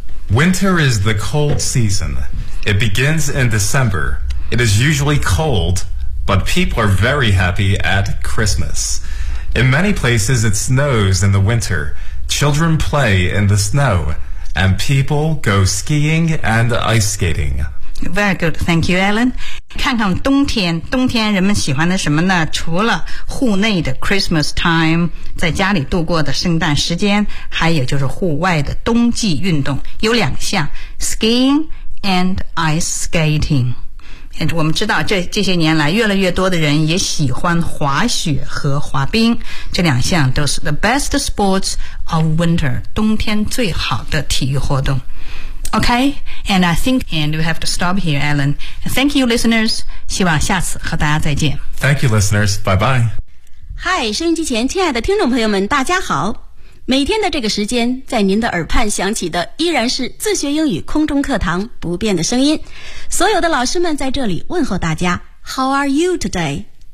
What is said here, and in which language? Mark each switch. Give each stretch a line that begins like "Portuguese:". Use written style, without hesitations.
English: Winter is the cold season. It begins in December. It is usually cold, but people are very happy at Christmas. In many places, it snows in the winter. Children play in the snow, and people go skiing and ice skating. Very good, thank you, Alan.
Chinese: 看看冬天，冬天人们喜欢的什么呢？除了户内的
English: Christmas time,
Chinese: 在家里度过的圣诞时间，还有就是户外的冬季运动，有两项
English: skiing and ice skating. And
Chinese: 我们知道这些年来越来越多的人也喜欢滑雪和滑冰，这两项都是
English: the best sports of winter,
Chinese: 冬天最好的体育活动。
English: Okay, and I think and we have to stop here, Alan. Thank you, listeners.
Chinese: 希望下次和大家再见。
English: Thank you, listeners. Bye-bye.
Chinese: Hi, 收音机前亲爱的听众朋友们，大家好。每天的这个时间，在您的耳畔响起的依然是自学英语空中课堂不变的声音。所有的老师们在这里问候大家 ,
English: How are you today?